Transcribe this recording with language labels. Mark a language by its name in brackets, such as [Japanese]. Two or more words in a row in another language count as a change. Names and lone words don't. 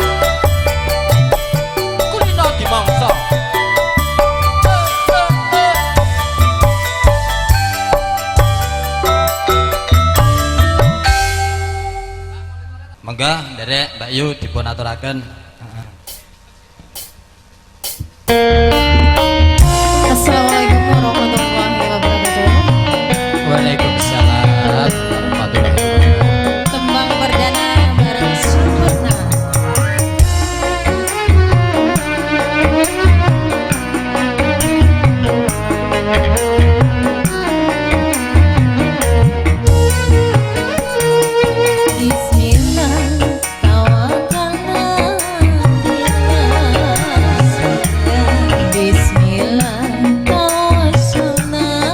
[Javanese] kulino dimangsa monggo nderek Mbak Yu dipun aturaken. [Arabic] السلام عليكم ورحمة الله وبركاته. وعليكم السلام ورحمة الله وبركاته. [Javanese] Tembang perdana bareng Sempurna. [Arabic] بسم الله توكلنا بسم الله توسلنا